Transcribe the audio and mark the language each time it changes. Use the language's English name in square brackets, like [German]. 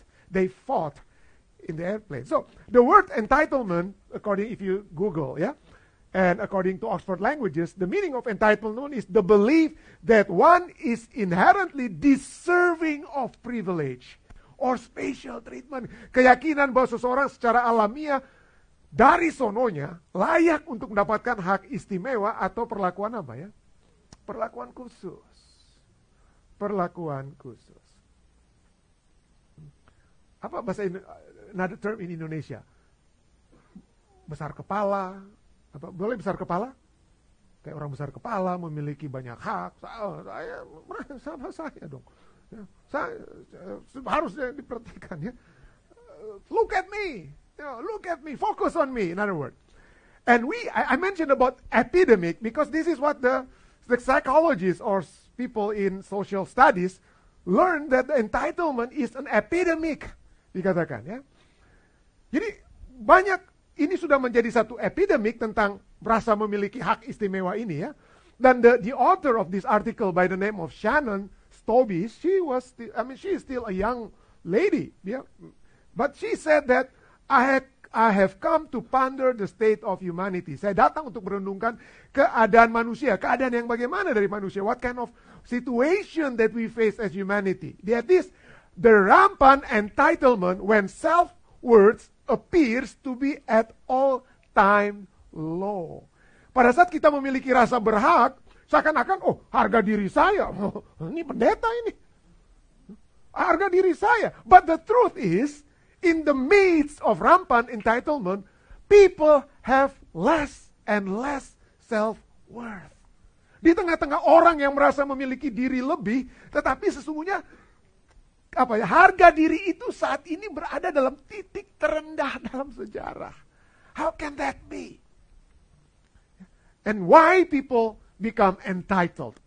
[English] They fought in the airplane. So the word entitlement, if you Google, and according to Oxford Languages, the meaning of entitlement is the belief that one is inherently deserving of privilege or special treatment. [Indonesian] Keyakinan bahwa seseorang secara alamiah dari sononya layak untuk mendapatkan hak istimewa atau perlakuan apa ya? Perlakuan khusus. Perlakuan khusus. Apa bahasa [English] another term in Indonesia? [Indonesian] Besar kepala. Apa boleh besar kepala? Kayak orang besar kepala memiliki banyak hak. Saya dong. Saya harusnya diperhatikan ya. [English] Look at me. Look at me. Focus on me. In other words. And I mentioned about epidemic because this is what the psychologists or people in social studies learn that the entitlement is an epidemic, [Indonesian] dikatakan ya. Jadi banyak ini sudah menjadi satu epidemic tentang merasa memiliki hak istimewa ini ya. [English] Dan the author of this article by the name of Shannon Stobbe, she is still a young lady, but she said that I have come to ponder the state of humanity. [Indonesian] Saya datang untuk merenungkan keadaan manusia, keadaan yang bagaimana dari manusia. [English] What kind of situation that we face as humanity. That is the rampant entitlement when self-worth appears to be at all-time low. [Indonesian] Pada saat kita memiliki rasa berhak, seakan-akan, harga diri saya, ini pendeta ini. Harga diri saya. [English] But the truth is, in the midst of rampant entitlement, people have less and less self-worth. [Indonesian] Di tengah-tengah orang yang merasa memiliki diri lebih, tetapi sesungguhnya harga diri itu saat ini berada dalam titik terendah dalam sejarah. [English] How can that be? And why people become entitled?